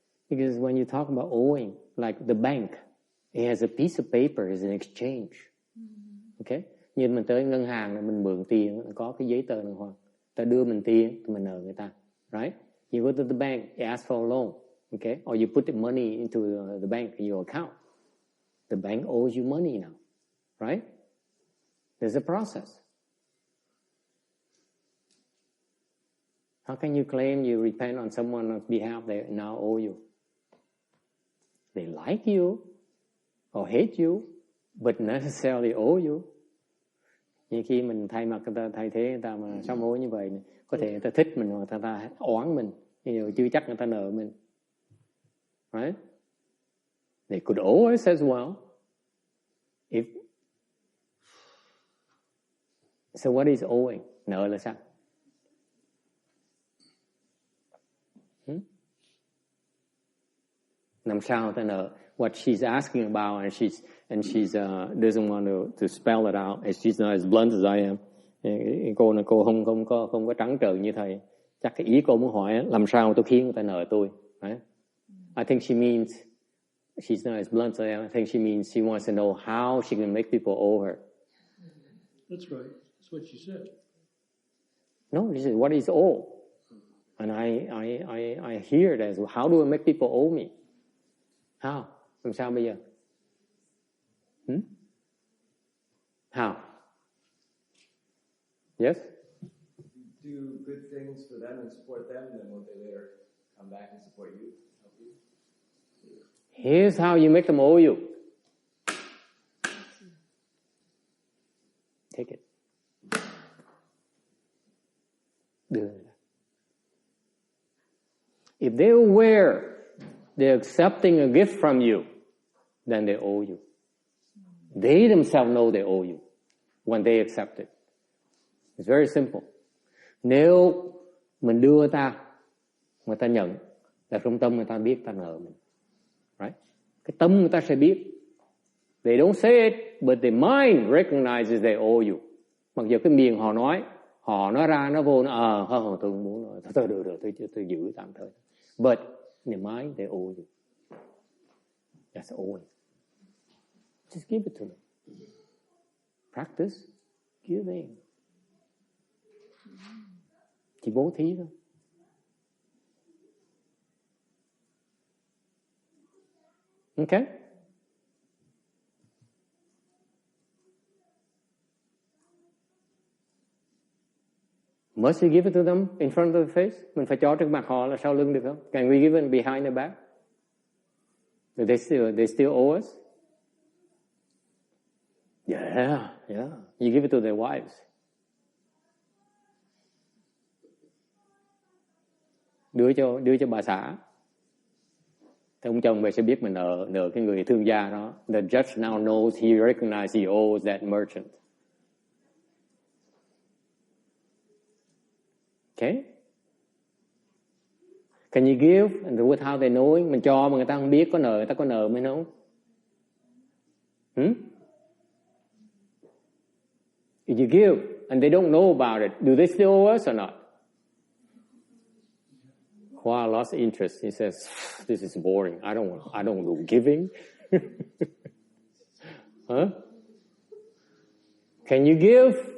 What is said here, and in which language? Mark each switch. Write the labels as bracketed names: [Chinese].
[English] Because when you talk about owing, like the bank, it has a piece of paper as an exchange. Okay? [Vietnamese] Như mình tới ngân hàng là mình mượn tiền, có cái giấy tờ đàng hoàng. Ta đưa mình tiền, thì mình nợ người ta. Right? [English] You go to the bank, you ask for a loan. Okay? Or you put the money into the bank in your account. The bank owes you money now. Right? There's a process. How can you claim you repent on someone's behalf they now owe you? They like you or hate you, but necessarily owe you. [Vietnamese] Như khi mình thay mặt người ta, thay thế người ta mà sám hối như vậy, có thể người ta thích mình hoặc người ta oán mình, nhưng chưa chắc người ta nợ mình. Right? [English] They could owe us as well. So what is owing? [Vietnamese] Nợ là sao? Làm sao ta nợ? [English] What she's asking about, and she's doesn't want to spell it out. And she's not as blunt as I am. [Vietnamese] Cô không có trắng trợn như thầy. Chắc cái ý cô muốn hỏi làm sao tôi khiến người ta nợ tôi. [English] Right? I think she means she's not as blunt as I am. I think she means she wants to know how she can make people owe her. That's right. That's what she said. No, this is what is owe. And I hear it as, how do I make people owe me? How? [Vietnamese] Làm sao bây giờ? [English] How? Yes? Do good things for them and support them, and then when they later come back and support you, help you. Here's how you make them owe you. Take it. [Vietnamese] Đưa. [English] If they're aware they're accepting a gift from you, then they owe you. They themselves know they owe you when they accept it. It's very simple. [Vietnamese] Nếu mình đưa người ta nhận, là trong tâm người ta biết ta nợ mình. [English] Right? [Vietnamese] Cái tâm người ta sẽ biết. [English] They don't say it, but the mind recognizes they owe you. [Vietnamese] Mặc dù cái miệng họ nói ra, nó vô, tôi không muốn nói, tôi giữ tạm thời. [English] But in the mind, they owe you. That's owing. Just give it to them. Practice giving. [Vietnamese] Chỉ bố thí thôi. [English] Okay? Must we give it to them in front of the face? [Vietnamese] Mình phải cho trước mặt họ là sau lưng được không? [English] Can we give it behind the back? They still owe us? Yeah. You give it to their wives. [Vietnamese] Đưa cho bà xã. Thì ông chồng về sẽ biết mình nợ cái người thương gia đó. [English] The judge now knows, he recognizes he owes that merchant. Okay? Can you give? And with how they know? [Vietnamese] Mình cho mà người ta không biết người ta có nợ mình không? [English] If you give and they don't know about it, do they still owe us or not? Khoa lost interest. He says, "This is boring. I don't do giving." Huh? Can you give?